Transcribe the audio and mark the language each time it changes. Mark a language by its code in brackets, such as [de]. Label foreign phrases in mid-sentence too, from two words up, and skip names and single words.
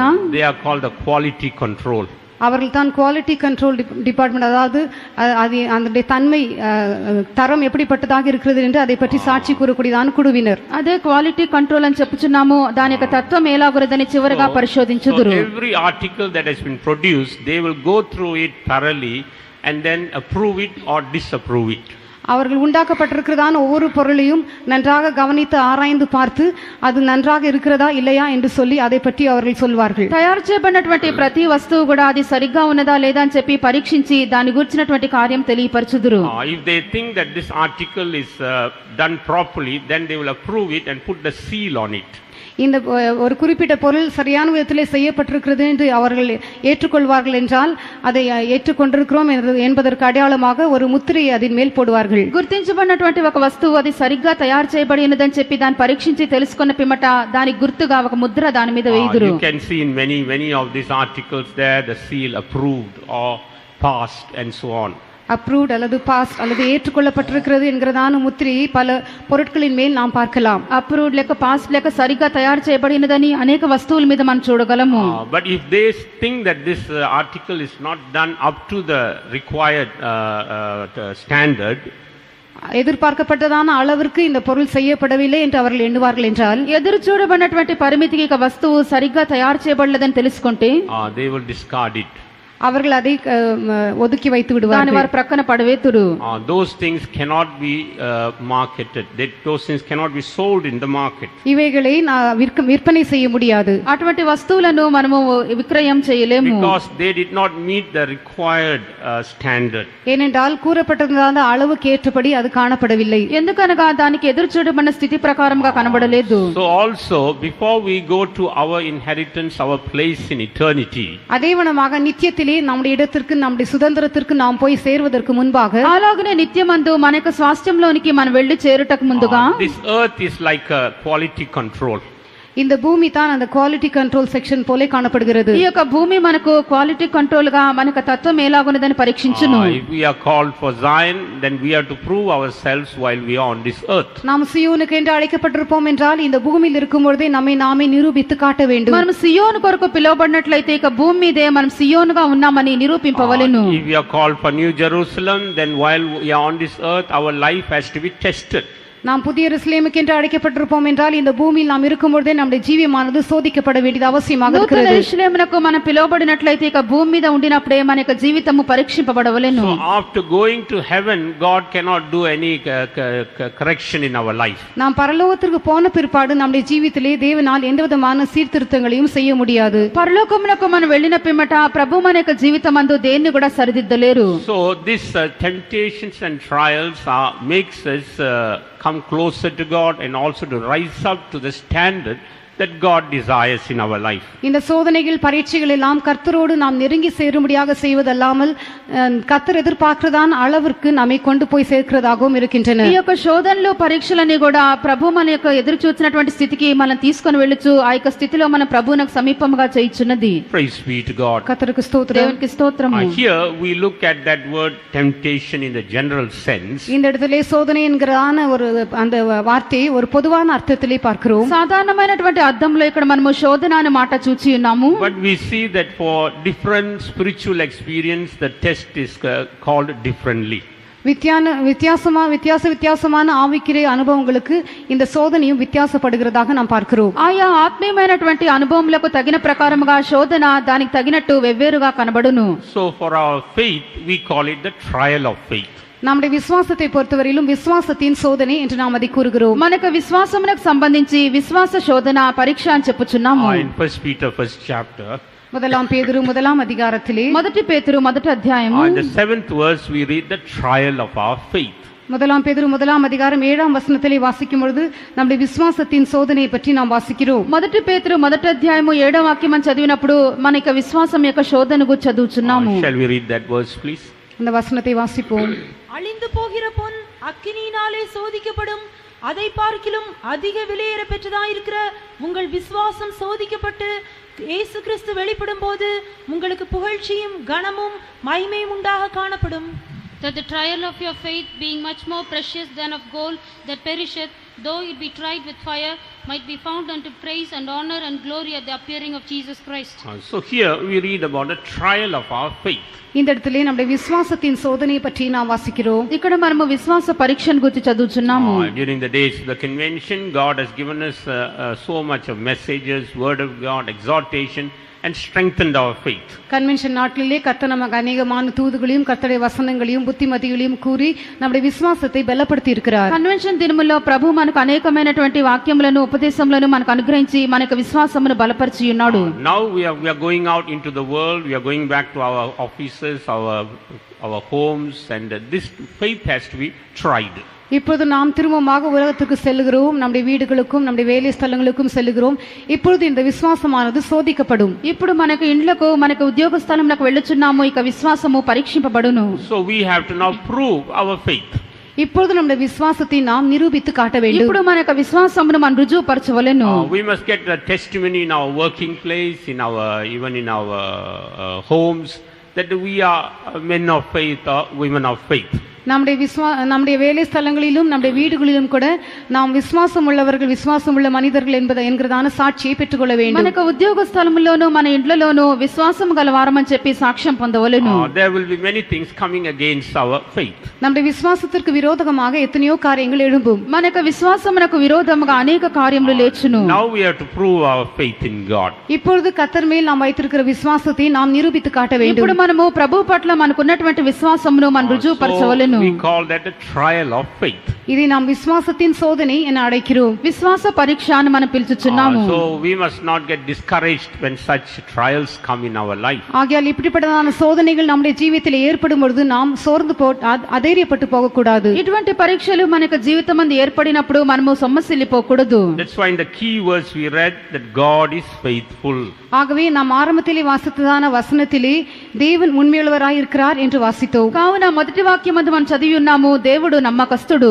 [en] They are called the quality control. [ta] அவர்கள் தான் [en] quality control department, [ta] அதாவது அது அந்த தன்மை தரம் எப்படிப்பட்டதாக இருக்கிறது என்று அதை பற்றி சாட்சி கூறக்கூடியதான குழுவினர். [te] అదే [en] quality control [te] అని చెప్పుచున్నాము. దాని యొక్క తత్వం ఎలాగున్నదని చివరిగా పరిశోధించుదురు. [en] Every article that has been produced, they will go through it thoroughly and then approve it or disapprove it. [ta] அவர்கள் உண்டாக்கப்பட்டிருக்கிறதான ஒவ்வொரு பொருளையும் நன்றாக கவனித்து ஆராய்ந்து பார்த்து அது நன்றாக இருக்கிறதா இல்லையா என்று சொல்லி அதை பற்றி அவர்கள் சொல்வார்கள். [te] తయారు చేయబడినటువంటి ప్రతి వస్తువు కూడా అది సరిగ్గా ఉన్నదా లేదా అని చెప్పి పరీక్షించి దాని గురించినటువంటి కార్యం తెలియపరచుదురు. [en] If they think that this article is done properly, then they will approve it and put the seal on it. [ta] இந்த ஒரு குறிப்பிட்ட பொருள் சரியான விதத்திலே செய்யப்பட்டிருக்கிறது என்று அவர்கள் ஏற்றுக்கொள்வார்கள் என்றால் அதை ஏற்றுக்கொண்டிருக்கிறோம் என்பதற்கு அடையாளமாக ஒரு முத்திரையை அதன் மேல் போடுவார்கள். [te] గుర్తించబడినటువంటి ఒక వస్తువు అది సరిగ్గా తయారు చేయబడినదని చెప్పి దాన్ని పరీక్షించి తెలుసుకున్న పిమ్మట దానికి గుర్తుగా ఒక ముద్ర దాని మీద వేయుదురు. [en] You can see in many of these articles there the seal approved or passed and so on. [ta] அப்ரூவ்ட் அல்லது பாஸ் அல்லது ஏற்றுக்கொள்ளப்பட்டிருக்கிறது என்கிறதான முத்திரையை பல பொருட்களின் மேல் நாம் பார்க்கலாம். [te] అప్రూవ్డ్ లేక పాస్ లేక సరిగ్గా తయారు చేయబడినదని అనేక వస్తువుల మీద మనం చూడగలము. [en] But if they think that this article is not done up to the required standard, [ta] எதிர்பார்க்கப்பட்டதான அளவிற்கு இந்த பொருள் செய்யப்படவில்லை என்று அவர்கள் எண்ணுவார்கள் என்றால், [te] ఎదురు చూడబడినటువంటి పరిమితికి ఒక వస్తువు సరిగ్గా తయారు చేయబడలేదని తెలుసుకుంటే [en] they will discard it. [ta] அவர்கள் அதை ஒதுக்கி வைத்து [te] దాని [ta] விடுவார்கள். [te] వారు ప్రక్కన పడవేతురు. [en] Those things cannot be marketed. Those things cannot be sold in the market. [ta] இவைகளை விற்பனை செய்ய முடியாது. [te] అటువంటి వస్తువులను మనము విక్రయం చేయలేము. [en] Because they did not meet the required standard. [ta] ஏனென்றால் கூறப்பட்டிருந்த அளவுக்கு ஏற்றபடி அது காணப்படவில்லை. [te] ఎందుకనగా దానికి ఎదురు చూడబడిన స్థితి ప్రకారంగా కనబడలేదు. [en] So also, before we go to our inheritance, our place in eternity, [ta] அதேவனமாக நித்தியத்தில் நம்முடைய இடத்திற்கு நம்முடைய சுதந்திரத்திற்கு நாம் போய் சேர்வதற்கு முன்பாக, [te] అలాగనే నిత్యమందు మన యొక్క స్వాస్థ్యంలోనికి మనం వెళ్లి చేరుటకు ముందుగా [en] this earth is like a quality control. [ta] இந்த பூமி தான் அந்த [en] quality control section [ta] போல காணப்படுகிறது. [te] ఈ యొక్క భూమి మనకు [en] quality control [te] గా మనకు తత్వం ఎలాగున్నదని పరీక్షించును. [en] If we are called for Zion, then we have to prove ourselves while we are on this earth. [ta] நாம் சியோனுக்கு என்று அழைக்கப்பட்டிருப்போம் என்றால் இந்த பூமியில் இருக்கும் பொழுதே நம்மை நாமே நிரூபித்து காட்ட வேண்டும். [te] మనం సియోను కొరకు పిలువబడినట్లయితే ఇక భూమి మీదే మనం సియోనుగా ఉన్నామని నిరూపింపవలెను. [en] If we are called for New Jerusalem, then while we are on this earth, our life has to be tested. [ta] நாம் புதிய எருசலேமுக்கு என்று அழைக்கப்பட்டிருப்போம் என்றால் இந்த பூமியில் நாம் இருக்கும் பொழுதே நம்முடைய ஜீவியமானது சோதிக்கப்பட வேண்டியது அவசியமாக இருக்கிறது. [te] నూతన యెరూషలేమునకు మనం పిలువబడినట్లయితే ఇక భూమి మీద ఉండినప్పుడే మన యొక్క జీవితము పరీక్షింపబడవలెను. [en] So after going to heaven, God cannot do any correction in our life. [ta] நாம் பரலோகத்திற்கு போன பிற்பாடு நம்முடைய ஜீவிதத்திலே தேவனால் எந்தவிதமான சீர்திருத்தங்களையும் செய்ய முடியாது. [te] పరలోకమునకు మనం వెళ్ళిన పిమ్మట ప్రభు మన యొక్క జీవితమందు దేన్ని కూడా సరిదిద్దలేరు. [en] So this temptations and trials makes us come closer to God and also to rise up to the standard that God desires in our life. [ta] இந்த சோதனைகள் பரீட்சைகள் எல்லாம் கர்த்தரோடு நாம் நெருங்கி சேரும்படியாக செய்வதல்லாமல் கர்த்தர் எதிர்பார்க்கிறதான அளவிற்கு நம்மை கொண்டு போய் சேர்க்கிறதாகவும் இருக்கின்றன. [te] ఈ యొక్క శోధనలు పరీక్షలన్నీ కూడా ప్రభు మన యొక్క ఎదురు చూసినటువంటి స్థితికి మనం తీసుకొని వెళ్ళొచ్చు. ఆ యొక్క స్థితిలో మన ప్రభువునకు సమీపముగా చేయుచున్నది. [en] Praise be to God. [ta] கர்த்தருக்கு ஸ்தோத்திரம். [te] దేవునికి స్తోత్రము. [en] Here we look at that word temptation in the general sense. [ta] இந்த இடத்திலே சோதனை என்கிறதான ஒரு அந்த வார்த்தையை ஒரு பொதுவான அர்த்தத்திலே பார்க்கிறோம். [te] సాధారణమైనటువంటి అర్థంలో ఇక్కడ మనము శోధన అనే మాట చూచి ఉన్నాము. [en] But we see that for different spiritual experience the test is called differently. [ta] வித்தியாசமான ஆவிக்குரிய அனுபவங்களுக்கு இந்த சோதனையும் வித்தியாசப்படுகிறதாக நாம் பார்க்கிறோம். [te] ఆయా ఆత్మీయమైనటువంటి అనుభవములకు తగిన ప్రకారముగా శోధన దానికి తగినట్టు వెవ్వేరుగా కనబడును. [en] So for our faith we call it the trial of faith. [ta] நம்முடைய விசுவாசத்தை பொறுத்தவரையிலும் விசுவாசத்தின் சோதனை என்று நாம் அதை கூறுகிறோம். [te] మనకు విశ్వాసమునకు సంబంధించి విశ్వాస శోధన పరీక్ష అని చెప్పుచున్నాము. [en] In 1 Peter 1st chapter, [ta] முதலாம் பேதுரு முதலாம் அதிகாரத்திலே [te] మొదటి పేతురు మొదటి అధ్యాయము [en] in the 7th verse we read the trial of our faith. [ta] முதலாம் பேதுரு முதலாம் அதிகாரம் 7ஆம் வசனத்திலே வாசிக்கும் பொழுது நம்முடைய விசுவாசத்தின் சோதனையை பற்றி நாம் வாசிக்கிறோம். [te] మొదటి పేతురు మొదటి అధ్యాయము 7వ వాక్యం అని చదివినప్పుడు మన యొక్క విశ్వాసం యొక్క శోధన గురించి చదువుచున్నాము. [en] Shall we read that verse please? [ta] அந்த வசனத்தை வாசிப்போம். அழிந்து போகிற பொன் அக்கினியினாலே சோதிக்கப்படும், அதை பார்க்கிலும் அதிக விலையேற பெற்றதாயிருக்கிற உங்கள் விசுவாசம் சோதிக்கப்பட்டு இயேசு கிறிஸ்து வெளிப்படும் போது உங்களுக்கு புகழ்ச்சியும் கனமும் மகிமையும் உண்டாக காணப்படும். [en] That the trial of your faith, being much more precious than of gold that perisheth, though it be tried with fire, might be found unto praise and honor and glory at the appearing of Jesus Christ. So here we read about the trial of our faith. [ta] இந்த இடத்திலே நம்முடைய விசுவாசத்தின் சோதனையை பற்றி நாம் வாசிக்கிறோம். [te] ఇక్కడ మనము విశ్వాస పరీక్షను గురించి చదువుచున్నాము. [en] During the days of the convention, God has given us so much of messages, word of God, exhortation, and strengthened our faith. [ta] கன்வென்ஷன் நாட்களிலே கர்த்தர் நமக்கு அநேகமான தூதுகளையும் கர்த்தருடைய வசனங்களையும் புத்திமதிகளையும் கூறி நம்முடைய விசுவாசத்தை பலப்படுத்தி இருக்கிறார். [te] కన్వెన్షన్ దినములో ప్రభు మనకు అనేకమైనటువంటి వాక్యములను ఉపదేశములను మనకు అనుగ్రహించి మనకు విశ్వాసమును బలపరిచి ఉన్నాడు. [en] Now we are going out into the world, we are going back to our offices, our homes, and this faith has to be tried. [ta] இப்பொழுது நாம் திரும்பமாக உலகத்துக்கு செல்கிறோம், நம்முடைய வீடுகளுக்கும் நம்முடைய வேலை ஸ்தலங்களுக்கும் செல்கிறோம். இப்பொழுது இந்த விசுவாசமானது சோதிக்கப்படும். [te] ఇప్పుడు మనకు ఇండ్లకు మనకు ఉద్యోగ స్థలములకు వెళ్ళుచున్నాము, ఇక విశ్వాసము పరీక్షింపబడును. [en] So we have to now prove our faith. [ta] இப்பொழுது நம்முடைய விசுவாசத்தை நாம் நிரூபித்து காட்ட வேண்டும். [te] ఇప్పుడు మన యొక్క విశ్వాసమును మనం రుజువుపరచవలెను. [en] We must get the testimony in our working place, even in our homes, that we are men of faith or women of faith. [ta] நம்முடைய வேலை ஸ்தலங்களிலும் நம்முடைய வீடுகளிலும் கூட நாம் விசுவாசம் உள்ளவர்கள், விசுவாசம் உள்ள மனிதர்கள் என்கிறதான சாட்சியை பெற்றுக்கொள்ள வேண்டும். [te] మనకు ఉద్యోగ స్థలములోను మన ఇండ్లలోను విశ్వాసం గలవారమని చెప్పి సాక్ష్యం పొందవలెను. [en] There will be many things coming against our faith. [ta] நம்முடைய விசுவாசத்திற்கு விரோதமாக எத்தனையோ காரியங்கள் எழும்பும். [te] మన యొక్క విశ్వాసమునకు విరోధముగా అనేక కార్యములు లేచును. [en] Now we have to prove our faith in God. [ta] இப்பொழுது கர்த்தர் மேல் நாம் வைத்திருக்கிற விசுவாசத்தை நாம் நிரூபித்து காட்ட வேண்டும். [te] ఇప్పుడు మనము ప్రభు పట్ల మనకున్నటువంటి విశ్వాసమును మనం రుజువుపరచవలెను. [en] We call that a trial of faith. [ta] இதை நாம் விசுவாசத்தின் சோதனை என அழைக்கிறோம். [te] విశ్వాస పరీక్ష అని మనం పిలుచుచున్నాము. [en] So we must not get discouraged when such trials come in our life. [ta] ஆகையால் இப்படிப்பட்டதான சோதனைகள் நம்முடைய ஜீவிதத்தில் ஏற்படும் பொழுது நாம் சோர்ந்து அதைரியப்பட்டு போக கூடாது. [te] ఇటువంటి పరీక్షలు మనకు జీవితమందు ఏర్పడినప్పుడు మనము సొమ్మసిల్లిపోకూడదు. [en] That's why in the key verse we read that God is faithful. [ta] ஆகவே நாம் ஆரம்பத்திலே வாசித்ததான வசனத்திலே தேவன் உண்மையுள்ளவராய் இருக்கிறார் என்று வாசித்தோம். [te] కావున మొదటి వాక్యమందు మనం చదివి ఉన్నాము, దేవుడు నమ్మకస్తుడు.